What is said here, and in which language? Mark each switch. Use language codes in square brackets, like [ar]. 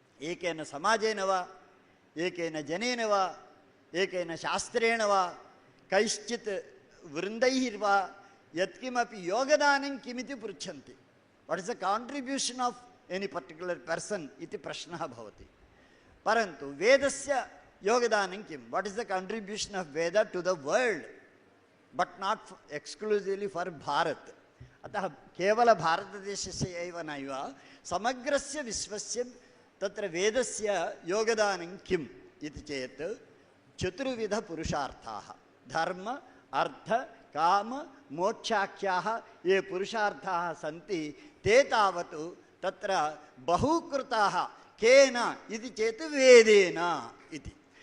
[sa] एकेन समाजेन वा एकेन जनेन वा एकेन शास्त्रेण वा कैश्चित् वृन्दैर्वा यत्किमपि योगदानं किमिति पृच्छन्ति। [en] what is the contribution of any particular person [sa] इति प्रश्नः भवति। परन्तु वेदस्य योगदानं किं? [en] What is the contribution of Veda to the world but not exclusively for Bharat. [sa] अतः केवल भारतदेशस्य एव नैव समग्रस्य विश्वस्य तत्र वेदस्य योगदानं किम् इति चेत् चतुर्विध पुरुषार्थाः धर्म अर्थ काम मोक्षाख्याः ये पुरुषार्थाः सन्ति ते तावत् तत्र बहुकृताः केन इति चेत् वेदेन इति।